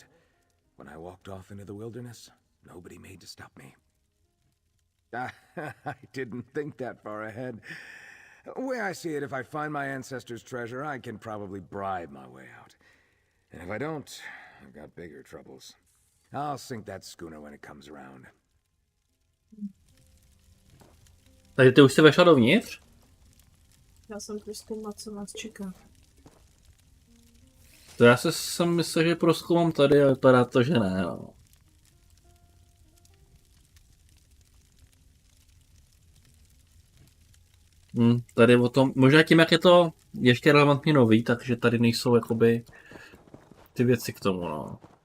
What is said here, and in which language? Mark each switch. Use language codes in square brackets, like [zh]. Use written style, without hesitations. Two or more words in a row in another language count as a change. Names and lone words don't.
[en] When I walked off into the wilderness, nobody made to stop me. I didn't think that far ahead. The way I see it, if I find my ancestors' treasure, I can probably bribe my way out. And if I don't, I've got bigger troubles. I'll sink that schooner when it comes around. [cs] Takže ty už jsi vešla dovnitř? Já jsem prozkoumat, co nás čeká. To já jsem myslel, že prozkoumám tady, ale vypadá to, že ne. No. Tady o tom, možná tím, jak je to ještě relevantně nový, takže tady nejsou jakoby ty věci k tomu, no.